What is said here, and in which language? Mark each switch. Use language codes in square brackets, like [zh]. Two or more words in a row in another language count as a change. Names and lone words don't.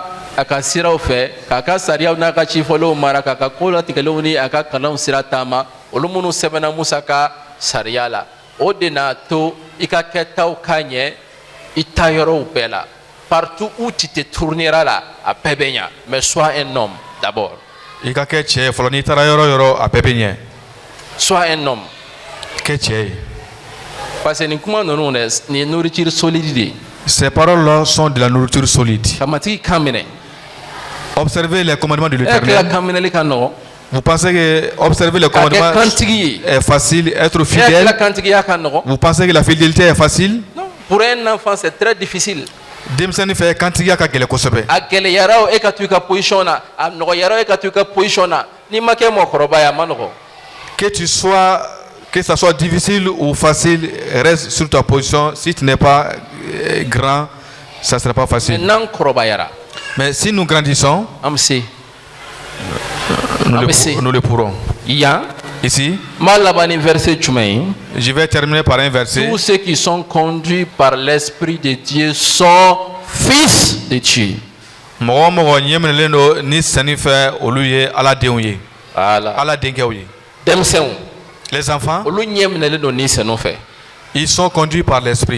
[bm] a ka siraw fɛ k'a ka sariyaw n'a ka cifɔlenw mara k'a ka ko latigɛlenw ni a ka kalanw sira taama olu minnu sɛbɛnna Musa ka sariya la o de n'a to i ka kɛtaw ka ɲɛ i ta yɔrɔw bɛɛ la [fr] partout où tu te tourneras là [bm] a bɛɛ bɛ ɲa [fr] mais sois un homme d'abord. [bm] I ka kɛ cɛ ye fɔlɔ n'i taara yɔrɔ yɔrɔ a bɛɛ bɛ ɲɛ. [fr] Sois un homme. [bm] Kɛ cɛ ye. [fr] Parce que [bm] nin kuma ninnu dɛ nin ye [fr] nourriture solide [bm] de ye. [fr] Ces paroles-là sont de la nourriture solide. [bm] Ka matigi kan minɛ. [fr] Observez les commandements de l'Éternel. [bm] Ka kan minɛli ka nɔgɔn. [fr] Vous pensez que observer les commandements est facile, être fidèle? Vous pensez que la fidélité est facile? Non. Pour un enfant, c'est très difficile. [bm] Denmisɛnnin fɛ kantigiya ka gɛlɛn kosɛbɛ. A gɛlɛyara o e ka to i ka position na, a nɔgɔyara o e ka to i ka position na. N'i ma kɛ mɔgɔkɔrɔba ye a ma nɔgɔn. [fr] Que ça soit difficile ou facile, reste sur ta position. Si tu n'es pas grand, ça ne sera pas facile. [bm] N'an kɔrɔbayara. [fr] Mais si nous grandissons, [bm] an bɛ se. [fr] nous le pourrons. [bm] Yan. [fr] Ici, je vais terminer par un verset. Tous ceux qui sont conduits par l'Esprit de Dieu sont fils de Dieu. Les enfants, ils sont conduits par l'Esprit.